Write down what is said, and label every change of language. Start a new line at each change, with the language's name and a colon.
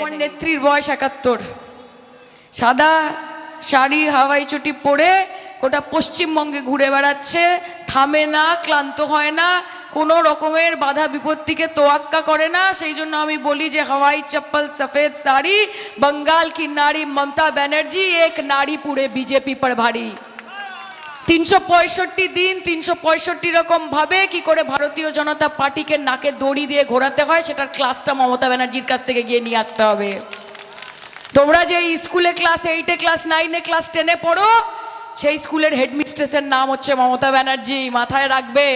Bangla: আমার নেত্রীর বয়স 71, সাদা শাড়ি হাওয়াই চটি পরে গোটা পশ্চিমবঙ্গে ঘুরে বেড়াচ্ছে, থামে না, ক্লান্ত হয় না, কোনো রকমের বাধা বিপত্তিকে তোয়াক্কা করে না। সেই জন্য আমি বলি যে
Hindi: হাওয়াই চপ্পল সফেদ শাড়ি बंगाल की नारी ममता बनर्जी एक नारी पूरे बीजेपी पर भारी।
Bangla: 365 দিন 365 রকম ভাবে কি করে ভারতীয় জনতা পার্টিকে নাকে দড়ি দিয়ে ঘোরাতে হয় সেটার ক্লাসটা মমতা ব্যানার্জির কাছ থেকে গিয়ে নিয়ে আসতে হবে। তোমরা যে স্কুলে ক্লাস 8-এ ক্লাস 9-এ ক্লাস 10-এ পড়ো সেই স্কুলের হেডমিস্ট্রেসের নাম হচ্ছে মমতা ব্যানার্জি, মাথায় রাখবে।